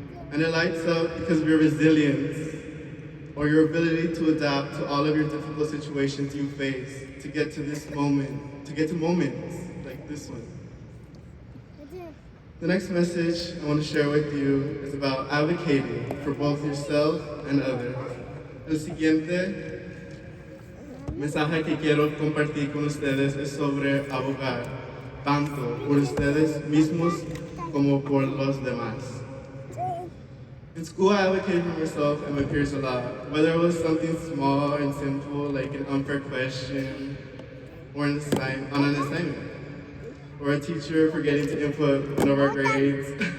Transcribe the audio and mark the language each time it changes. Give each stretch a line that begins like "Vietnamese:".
English: And it lights up because of your resilience, or your ability to adapt to all of your difficult situations you face to get to this moment, to get to moments like this one. The next message I want to share with you is about advocating for both yourself and others.
Spanish: El siguiente mensaje que quiero compartir con ustedes es sobre abogar, tanto por ustedes mismos como por los demás.
English: In school, I advocated for myself and my peers a lot, whether it was something small and simple like an unfair question or on an assignment, or a teacher forgetting to input one of our grades.